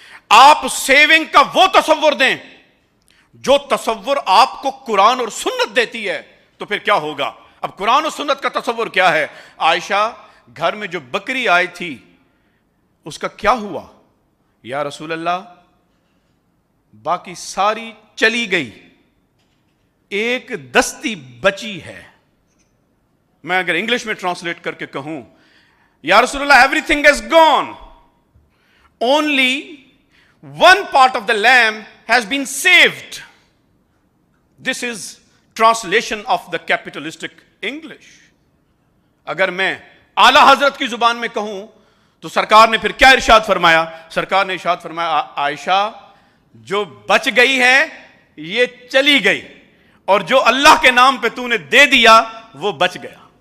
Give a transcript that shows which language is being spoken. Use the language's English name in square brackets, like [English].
[Urdu] آپ سیونگ کا وہ تصور دیں جو تصور آپ کو قرآن اور سنت دیتی ہے، تو پھر کیا ہوگا؟ اب قرآن اور سنت کا تصور کیا ہے؟ عائشہ گھر میں جو بکری آئی تھی اس کا کیا ہوا؟ یا رسول اللہ باقی ساری چلی گئی، ایک دستی بچی ہے. میں اگر انگلش میں ٹرانسلیٹ کر کے کہوں، یا رسول اللہ [English] Everything is gone, only one part of the lamb has been saved. This is translation of the capitalistic English. [Urdu] اگر میں اعلی حضرت کی زبان میں کہوں تو سرکار نے پھر کیا ارشاد فرمایا؟ سرکار نے ارشاد فرمایا عائشہ جو بچ گئی ہے یہ چلی گئی، اور جو اللہ کے نام پہ تو نے دے دیا وہ بچ گیا.